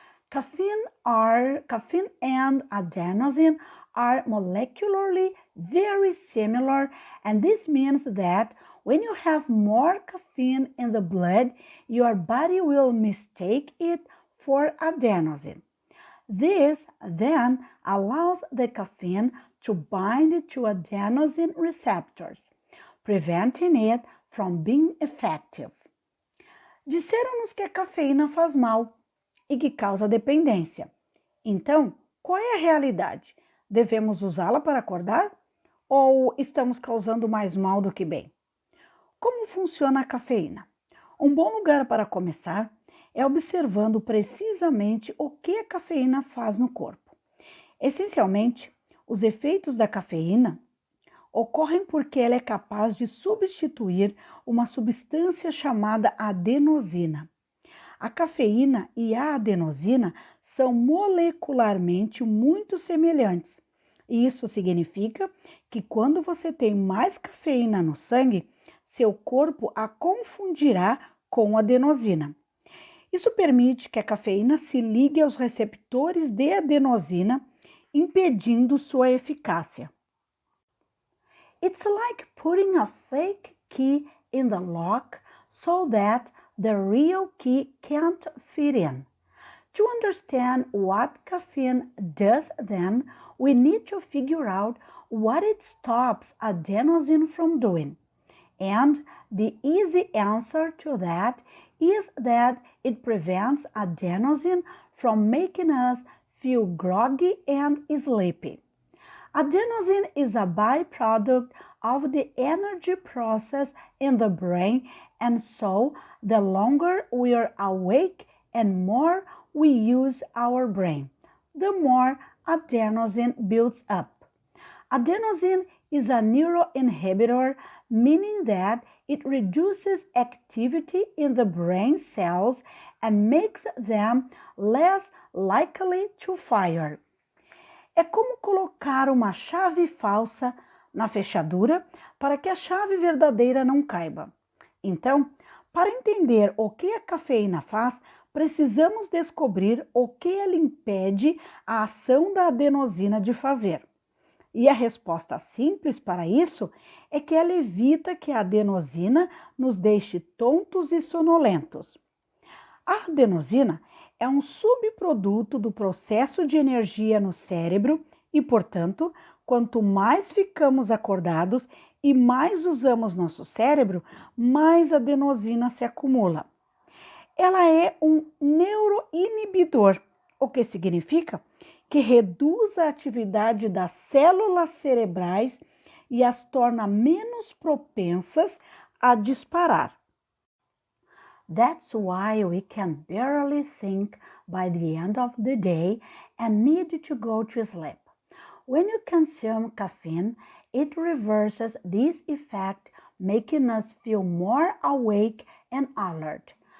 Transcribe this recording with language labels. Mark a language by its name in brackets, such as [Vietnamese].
[English] Caffeine and adenosine are molecularly very similar, and this means that when you have more caffeine in the blood, your body will mistake it for adenosine. This then allows the caffeine to bind to adenosine receptors, preventing it from being effective. [Portuguese] Disseram-nos que a cafeína faz mal e que causa dependência. Então, qual é a realidade? Devemos usá-la para acordar? Ou estamos causando mais mal do que bem? Como funciona a cafeína? Um bom lugar para começar é observando precisamente o que a cafeína faz no corpo. Essencialmente, os efeitos da cafeína ocorrem porque ela é capaz de substituir uma substância chamada adenosina. A cafeína e a adenosina são molecularmente muito semelhantes. E isso significa que quando você tem mais cafeína no sangue, seu corpo a confundirá com adenosina. Isso permite que a cafeína se ligue aos receptores de adenosina, impedindo sua eficácia. [English] It's like putting a fake key in the lock so that the real key can't fit in. To understand what caffeine does then, we need to figure out what it stops adenosine from doing. And the easy answer to that is that it prevents adenosine from making us feel groggy and sleepy. Adenosine is a byproduct of the energy process in the brain, and so the longer we are awake and more we use our brain, the more adenosine builds up. Adenosine is a neuroinhibitor, meaning that it reduces activity in the brain cells and makes them less likely to fire. [Portuguese] É como colocar uma chave falsa na fechadura para que a chave verdadeira não caiba. Então, para entender o que a cafeína faz, precisamos descobrir o que ela impede a ação da adenosina de fazer. E a resposta simples para isso é que ela evita que a adenosina nos deixe tontos e sonolentos. A adenosina é um subproduto do processo de energia no cérebro e, portanto, quanto mais ficamos acordados e mais usamos nosso cérebro, mais adenosina se acumula. Ela é um neuroinibidor, o que significa que reduz a atividade das células cerebrais e as torna menos propensas a disparar. [English] That's why we can barely think by the end of the day and need to go to sleep. When you consume caffeine, it reverses this effect, making us feel more awake and alert.